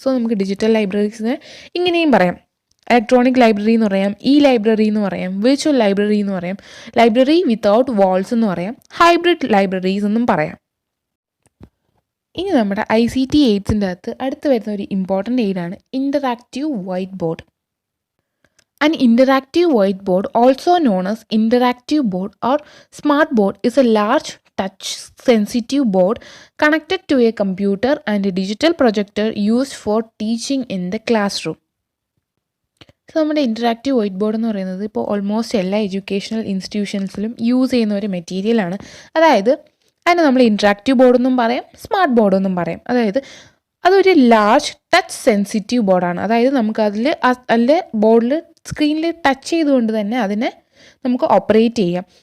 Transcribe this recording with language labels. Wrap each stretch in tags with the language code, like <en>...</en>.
<ml>So നമുക്ക് digital ലൈബ്രറീസിനെ ഇങ്ങനെയും പറയാം. ഇലക്ട്രോണിക് ലൈബ്രറി എന്ന് പറയാം, ലൈബ്രറി എന്ന് പറയാം, വിർച്വൽ ലൈബ്രറി എന്ന് പറയാം, ലൈബ്രറി വിത്തൗട്ട് വാൾസ് എന്ന് പറയാം, ഹൈബ്രിഡ് ലൈബ്രറീസ് എന്നും പറയാം. ഇനി നമ്മുടെ ICT എയ്ഡ്സിൻ്റെ അകത്ത് അടുത്ത് വരുന്ന ഒരു important എയ്ഡാണ് interactive white board.</ml> <en>An interactive whiteboard, also known as interactive board or smart board, is a large touch-sensitive board connected to a computer and a digital projector used for teaching in the classroom.</en> <ml>So നമ്മുടെ interactive white board എന്ന് പറയുന്നത് ഇപ്പോൾ almost എല്ലാ educational ഇൻസ്റ്റിറ്റ്യൂഷൻസിലും use ചെയ്യുന്ന ഒരു മെറ്റീരിയലാണ്. അതായത് അതിനെ നമ്മൾ ഇൻറ്ററാക്റ്റീവ് ബോർഡെന്നും പറയാം, സ്മാർട്ട് ബോർഡെന്നും പറയാം. അതായത് അതൊരു ലാർജ് ടച്ച് സെൻസിറ്റീവ് ബോർഡാണ്. അതായത് നമുക്ക് അതിൽ ബോർഡിൽ സ്ക്രീനിൽ ടച്ച് ചെയ്തുകൊണ്ട് തന്നെ അതിനെ നമുക്ക് ഓപ്പറേറ്റ് ചെയ്യാം.</ml>